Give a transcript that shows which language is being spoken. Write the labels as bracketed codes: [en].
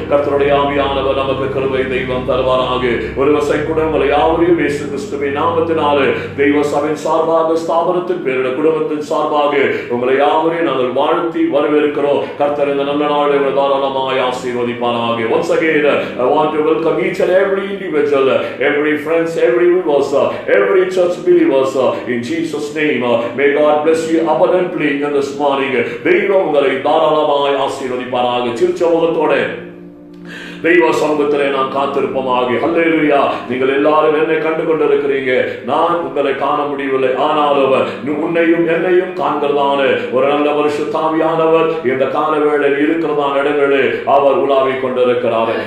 [ta] கர்த்தருடைய ஆவியானவர் நமக்கு கிருபை தெய்வம் தருவாராக. ஒரு வசை கூட உங்களை யாவரையும் இயேசு கிறிஸ்துவின் நாமத்தினாலே தெய்வ சபையின் சார்பாக ஸ்தாபனத்தின் பேருடைய குடும்பத்தின் சார்பாக உங்களை யாவரையும் நாங்கள் வாழ்த்தி வரவேற்கிறோம். கர்த்தர் இந்த நல்ல நாளை தாராளமாய் ஆசீர்வதிப்பாராக. [en] Once again, I want to welcome each and every individual, every friends, every viewers, every church believers in Jesus' name. May God bless you abundantly in this morning. [ta] தெய்வம் உங்களை தாராளமாய் ஆசீர்வதிப்பாராக. சிறுச்சமூகத்தோட தெய்வ சமூகத்திலே நாம் காத்திருப்போமாக. ஹல்லேலூயா. நீங்கள் எல்லாரும் என்னை கண்டு கொண்டிருக்கிறீங்க, நான் உங்களை காண முடியவில்லை, ஆனாலும் உன்னையும் என்னையும் காண்கிறதான ஒரு நல்ல பரிசுத்த ஆவியானவர் இந்த கால வேளையில் இருக்கிறதான இடங்களில் அவர் உலாவிக் கொண்டிருக்கிறார்.